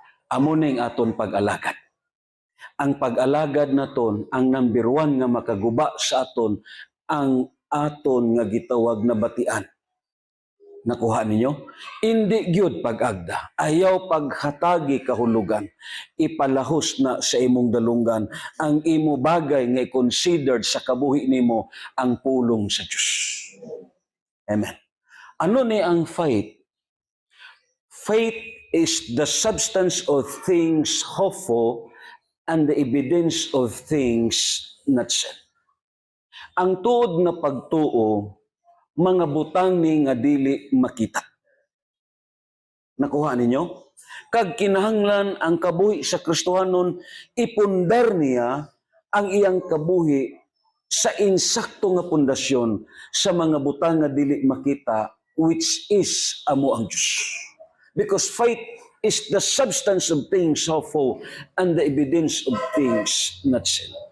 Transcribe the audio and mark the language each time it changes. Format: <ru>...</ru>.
<hil>Amo ning aton pag-alagad. Ang pag-alagad naton, ang number one nga makaguba sa aton, ang aton nga gitawag na batian. Nakuha ninyo? Indi gyud pag-agda. Ayaw paghatagi kahulugan. Ipalahos na sa imong dalunggan ang imo bagay nga considered sa kabuhi nimo ang pulong sa Dios. Amen. Ano ni ang faith?</hil> <en>Faith is the substance of things hoped for and the evidence of things not seen.</en> <hil>Ang tuod na pagtuo, mga butang ni nga dili makita. Nakuha ninyo? Kag kinahanglan ang kabuhi sa Kristohanon, ipundar niya ang iyang kabuhi sa insakto nga pundasyon sa mga butang nga dili makita,</hil> <en>which is</en> <hil>amo ang Diyos.</hil> <en>Because faith is the substance of things hoped for and the evidence of things not seen.</en>